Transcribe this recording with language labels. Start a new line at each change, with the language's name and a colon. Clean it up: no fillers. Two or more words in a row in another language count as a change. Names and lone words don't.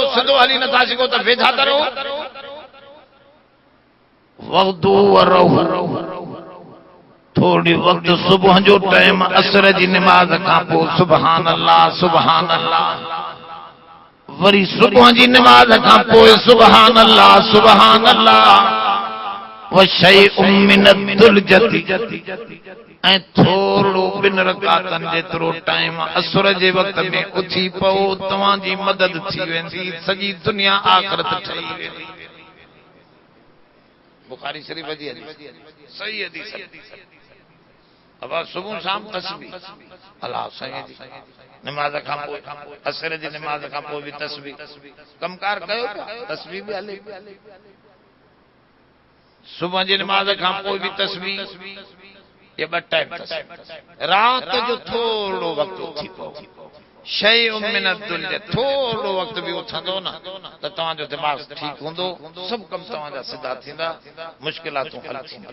Sindhi: सिधो हली नथा सघो त वेझा त रहो। वक़्तु वरहु, थोड़ी वक़्तु सुबुह जो टाइम, असर जी नमाज़ खां पोइ
Arabic: سبحان الله سبحان الله,
Sindhi: वरी सुबुह जी नमाज़ खां पोइ
Arabic: سبحان الله سبحان الله. وشيء من الدلجة,
Sindhi: ऐं थोरो 2 रकातनि जेतिरो टाइम असर जे वक़्त में उथी पओ, तव्हांजी मदद थी वेंदी, सॼी दुनिया आख़िरत ठही वेंदी। बुखारी शरीफ जी हदीस, सही हदीस। अब सुबह शाम तस्बीह, अल्लाह साईं जी नमाज खां पोइ, असर जी नमाज खां पोइ बि तस्बीह, कमकार कयो तस्बीह बि हले। सुबह जी नमाज खां पोइ बि तस्बीह, ये 2 टाइम तस्बीह। रात जो थोड़ो वक्त उथी पओ,
Arabic: شيء من الدلجة,
Sindhi: थोड़ो वक्त भी उथंदो न त तव्हांजो दिमाग़ ठीक हूंदो, सब कम तव्हांजा सिधा थींदा, मुश्किलातूं हल थींदियूं।